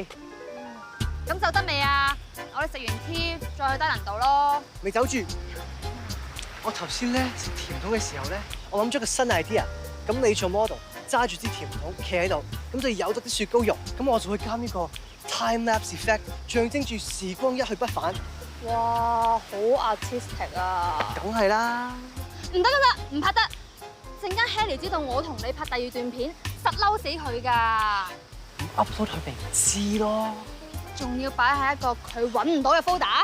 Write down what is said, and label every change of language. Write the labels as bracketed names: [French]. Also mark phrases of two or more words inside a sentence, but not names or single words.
[Cantonese] 咁就得未啊？我哋食完 tea 再去低能道咯。未走住。我頭先咧食甜筒嘅時候咧，我諗咗個新 idea。咁你做 model， 揸住支甜筒企喺度，咁就有得啲雪糕肉，咁我就會加呢個 [English] time lapse effect， [Cantonese] 象徵住時光一去不返。哇，好 artistic 啊！梗係啦。唔得，唔拍得。陣間 Harry 知道我同你拍第二段片，實嬲死佢㗎。 upload 佢咪唔知咯。仲要擺喺一個佢揾唔到嘅 folder。